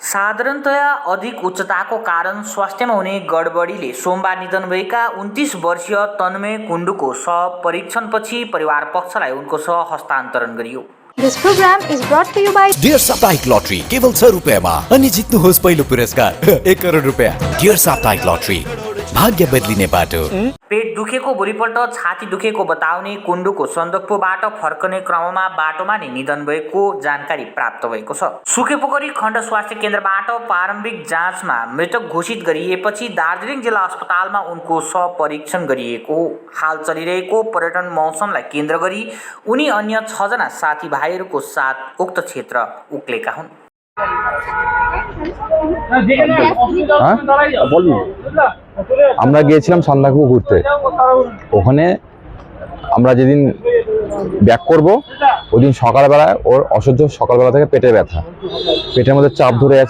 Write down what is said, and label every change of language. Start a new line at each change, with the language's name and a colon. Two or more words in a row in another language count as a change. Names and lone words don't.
Nepali: साधारणतया अधिक उच्चताको कारण स्वास्थ्यमा हुने गडबडीले सोमबार निधन भएका 29 वर्षीय तन्मय कुण्डुको शव परीक्षणपछि परिवार पक्षलाई उनको शव हस्तान्तरण गरियो।
English: This program is brought to you by
Nepali: डियर साप्ताहिक लटरी केवल 6 रुपैयाँमा अनि जित्नुहोस् पहिलो पुरस्कार 1 करोड रुपैयाँ। डियर साप्ताहिक लटरी, भाग्य बदलिने बाटो। पेट दुखेको भोलिपल्ट छाती दुखेको बताउने कुण्डुको सन्दकपूबाट फर्कने क्रममा बाटोमा नै निधन भएको जानकारी प्राप्त भएको छ। सुकेपोखरी खण्ड स्वास्थ्य केन्द्रबाट प्रारम्भिक जाँचमा मृतक घोषित गरिएपछि दार्जिलिङ जिल्ला अस्पतालमा उनको शव परीक्षण गरिएको हो। हाल चलिरहेको पर्यटन मौसमलाई केन्द्र गरी उनी अन्य 6 जना साथीभाइहरूको साथ उक्त क्षेत्र उक्लेका हुन्।
Bangla: আমরা গিয়েছিলাম সান্দাকফু ঘুরতে। ওখানে আমরা যেদিন ব্যাক করব ওদিন সকালবেলায় ওর অসহ্য সকালবেলা থেকে পেটে ব্যথা, পেটের মধ্যে চাপ ধরে আছে।